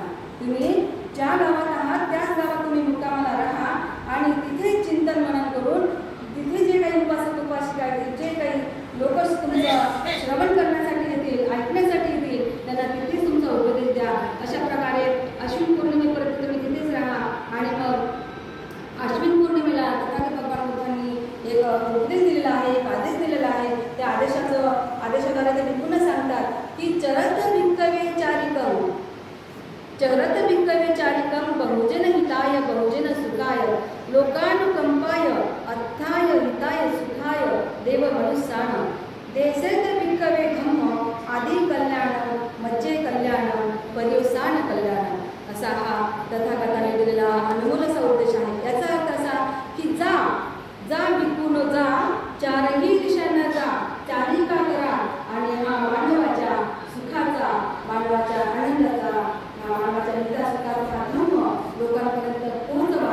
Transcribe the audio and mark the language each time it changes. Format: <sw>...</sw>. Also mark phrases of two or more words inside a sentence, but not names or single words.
<mr>तुम्ही ज्या गावात आहात त्याच गावात तुम्ही मुक्कामाला राहा आणि तिथे चिंतन मनन करून तिथे जे काही उपासक उपासिका आहेत जे काही लोक तुमचं श्रवण करण्यासाठी येतील ऐकण्यासाठी येतील त्यांना तिथेच तुमचा उपदेश द्या. अशा प्रकारे अश्विन पौर्णिमेपर्यंत तुम्ही तिथेच राहा. आणि मग अश्विन पौर्णिमेला तथागत भगवान बुद्धांनी एक उपदेश दिलेला आहे एक आदेश दिलेला आहे. त्या आदेशाद्वारे ते भिक्खूंना सांगतात की</mr> <pi>चरत भिक्खवे चारिकम बहुजन हिताय बहुजन सुखाय लोकानुकंपाय अर्थाय हिताय सुखाय देव मनुष्याण देसेत भिक्खवे धम्म आदि कल्याण मज्जे कल्याण पर्यवसान कल्याण.</pi> <mr>असा हा तथागताने दिलेला अनमोल असा उपदेश आहे. याचा अर्थ असा की जा भिक्खूनो जा चारही दिशांना जा चारी का करा आणि हा मानवाच्या सुखाचा मानवाच्या आनंदाचा मानवाच्या नित्या सुखाचा धम्म लोकांपर्यंत पोहोचवा.</mr>